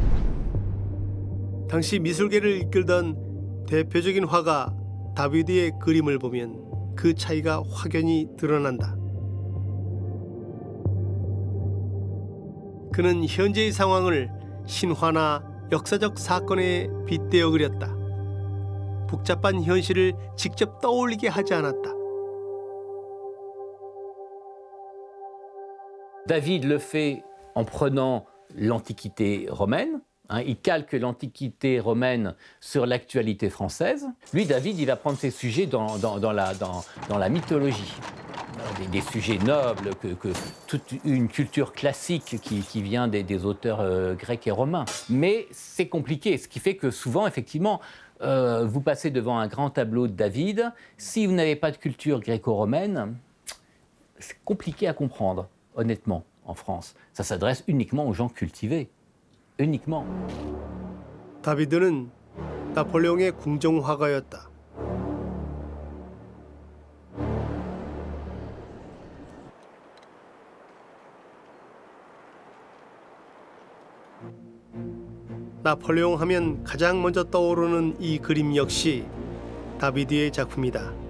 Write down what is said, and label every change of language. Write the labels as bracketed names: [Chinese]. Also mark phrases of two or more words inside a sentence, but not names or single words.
[Korean] 당시 미술계를 이끌던 대표적인 화가 다비드의 그림을 보면 그 차이가 확연히 드러난다. 그는 현재의 상황을 신화나 역사적 사건에 빗대어 그렸다. 복잡한 현실을 직접 떠올리게 하지 않았다. [French] David le fait en prenant l'Antiquité romaine. Il calque l'Antiquité romaine sur l'actualité française. Lui, David, il va prendre ses sujets dans la mythologie. Des sujets nobles, que toute une culture classique qui vient des auteurs grecs et romains. Mais c'est compliqué, ce qui fait que souvent, effectivement, vous passez devant un grand tableau de David. Si vous n'avez pas de culture gréco-romaine, c'est compliqué à comprendre, honnêtement, en France. Ça s'adresse uniquement aux gens cultivés. Uniquement. [Korean] 다비드는 나폴레옹의 궁정화가였다. 나폴레옹 하면 가장 먼저 떠오르는 이 그림 역시 다비드의 작품이다.